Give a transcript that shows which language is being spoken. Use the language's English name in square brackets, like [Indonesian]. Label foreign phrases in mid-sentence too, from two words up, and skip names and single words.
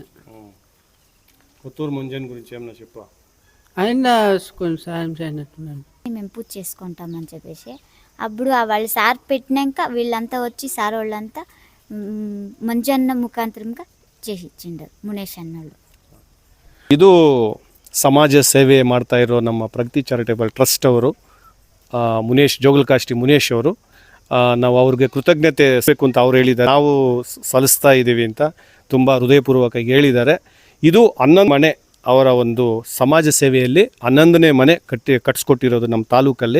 [Telugu] కొత్తూరు మంజన్ గురించి ఏమన్నా చెప్పు. ఆయన కొంచెం సాయం చేయనట్టున్నాను. మేము పూజ చేసుకుంటామని చెప్పేసి అప్పుడు వాళ్ళు సార్ పెట్టినాక వీళ్ళంతా వచ్చి సార్ వాళ్ళంతా మంజన్న ముఖాంతరంగా చేసి ఇచ్చిండారు మునేష్ అన్నోళ్ళు. [Kannada] ಇದು ಸಮಾಜ ಸೇವೆ ಮಾಡ್ತಾ ಇರೋ ನಮ್ಮ ಪ್ರಗತಿ ಚಾರಿಟೇಬಲ್ ಟ್ರಸ್ಟ್ ಅವರು ಮುನೇಶ್ ಜೋಗಲ್ಕಾಷ್ಟಿ ಮುನೇಶ್ ಅವರು, ನಾವು ಅವ್ರಿಗೆ ಕೃತಜ್ಞತೆ ಬೇಕು ಅಂತ ಅವ್ರು ಹೇಳಿದ್ದಾರೆ. ನಾವು ಸಲ್ಲಿಸ್ತಾ ಇದ್ದೀವಿ ಅಂತ ತುಂಬ ಹೃದಯಪೂರ್ವಕವಾಗಿ ಹೇಳಿದ್ದಾರೆ. ಇದು 11 ಮನೆ, ಅವರ ಒಂದು ಸಮಾಜ ಸೇವೆಯಲ್ಲಿ 11ನೇ ಮನೆ ಕಟ್ಟಿಸ್ಕೊಟ್ಟಿರೋದು ನಮ್ಮ ತಾಲೂಕಲ್ಲಿ.